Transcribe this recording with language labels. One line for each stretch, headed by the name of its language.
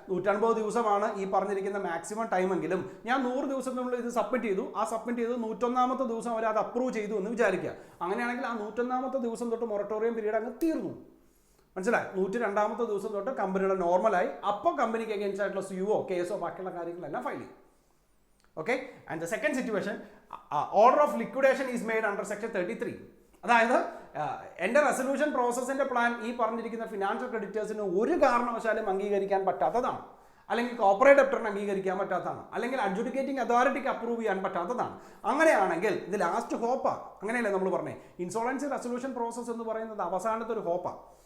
Malayalam: 150 ദിവസമാണ് ഈ പറഞ്ഞിരിക്കുന്ന മാക്സിമം ടൈമെങ്കിലും ഞാൻ 100 ദിവസത്തിനുള്ളിൽ ഇത് സബ്മിറ്റ് ചെയ്തു. ആ സബ്മിറ്റ് ചെയ്ത് 101ാമത്തെ ദിവസം അവർ അത് അപ്രൂവ് ചെയ്തു എന്ന് വിചാരിക്കുക. അങ്ങനെയാണെങ്കിൽ ആ 101ാമത്തെ ദിവസം തൊട്ട് മൊറട്ടോറിയം പീരീഡ് അങ്ങ് തീർന്നു. മനസ്സിലായി? 102ാമത്തെ ദിവസം തൊട്ട് കമ്പനിയുടെ നോർമലായി. അപ്പോൾ കമ്പനിക്ക് അഗെയിൻസ്റ്റ് ആയിട്ടുള്ള സുയോ കേസോ ബാക്കിയുള്ള കാര്യങ്ങളെല്ലാം ഫയൽ ചെയ്യും.
English: Okay, and the second situation, order of liquidation is made under section 33.
Malayalam: അതായത് എൻ്റെ റെസൊല്യൂഷൻ പ്രോസസ്സിൻ്റെ പ്ലാൻ ഈ പറഞ്ഞിരിക്കുന്ന ഫിനാൻഷ്യൽ ക്രെഡിറ്റേഴ്സിന് ഒരു കാരണവശാലും അംഗീകരിക്കാൻ പറ്റാത്തതാണ്, അല്ലെങ്കിൽ കോർപ്പറേറ്റ് ഡെപ്റ്ററിന് അംഗീകരിക്കാൻ പറ്റാത്തതാണ്, അല്ലെങ്കിൽ അഡ്ജുഡിക്കേറ്റിംഗ് അതോറിറ്റിക്ക് അപ്രൂവ് ചെയ്യാൻ പറ്റാത്തതാണ്. അങ്ങനെയാണെങ്കിൽ ഇത് ലാസ്റ്റ് ഹോപ്പാണ്. അങ്ങനെയല്ലേ നമ്മൾ പറഞ്ഞേ, ഇൻസോളൻസി റെസൊല്യൂഷൻ പ്രോസസ്സ് എന്ന് പറയുന്നത് അവസാനത്തെ ഒരു ഹോപ്പാണ്.